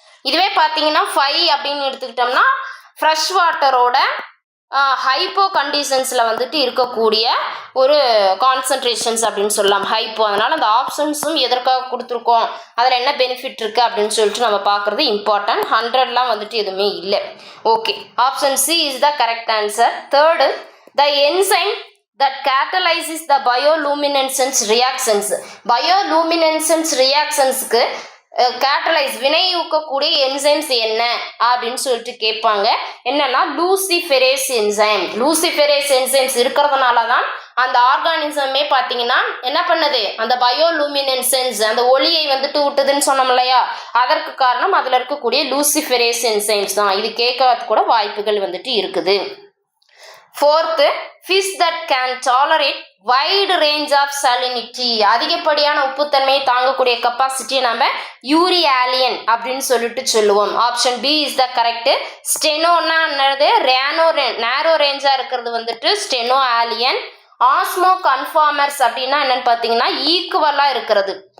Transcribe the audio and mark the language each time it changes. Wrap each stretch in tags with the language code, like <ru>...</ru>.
<ta>இதுவே பார்த்தீங்கன்னா 5 அப்படின்னு எடுத்துக்கிட்டோம்னா ஃப்ரெஷ் வாட்டரோட ஹைப்போ கண்டிஷன்ஸில் வந்துட்டு இருக்கக்கூடிய ஒரு கான்சன்ட்ரேஷன்ஸ் அப்படின்னு சொல்லலாம், ஹைப்போ. அதனால் அந்த ஆப்ஷன்ஸும் எதற்காக கொடுத்துருக்கோம், அதில் என்ன பெனிஃபிட் இருக்குது அப்படின்னு சொல்லிட்டு நம்ம பார்க்குறது இம்பார்ட்டன்ட். 100லாம் வந்துட்டு எதுவுமே இல்லை. Okay,</ta> <en>Option C is the correct answer. Third, the enzyme that catalyzes the bioluminescence reactions.</en> <ta>bioluminescence reactionsக்கு catalyse வினையூக்கக்கூடிய enzymes என்ன அப்படின்னு சொல்லிட்டு கேட்பாங்க. என்னன்னா லூசிஃபெரேஸ் என்சைம். லூசிஃபெரேஸ் என்சைம்ஸ் இருக்கிறதுனால தான் அந்த ஆர்கானிசமே பார்த்தீங்கன்னா என்ன பண்ணுது, அந்த பயோலூமினன்சென்ஸ் அந்த ஒளியை வந்துட்டு விட்டுதுன்னு சொன்னோம் இல்லையா, அதற்கு காரணம் அதில் இருக்கக்கூடிய லூசிஃபெரேஸ் என்சைம்ஸ் தான். இது கேட்கறது கூட வாய்ப்புகள் வந்துட்டு இருக்குது.</ta> <en>Fourth, fish that can tolerate wide range of salinity.</en> <ta>அதிகப்படியான உப்புத்தன்மையை தாங்கக்கூடிய கெப்பாசிட்டி நம்ம யூரியாலியன் அப்படின்னு சொல்லிட்டு சொல்லுவோம்.</ta> <en>Option B is the correct.</en> <ta>ஸ்டெனோன்னா என்னது, நேரோ ரேஞ்சாக இருக்கிறது வந்துட்டு ஸ்டெனோ ஆலியன். ஆஸ்மோ கன்ஃபார்மர்ஸ் அப்படின்னா என்னன்னு பார்த்தீங்கன்னா ஈக்குவலாக இருக்கிறது.</ta>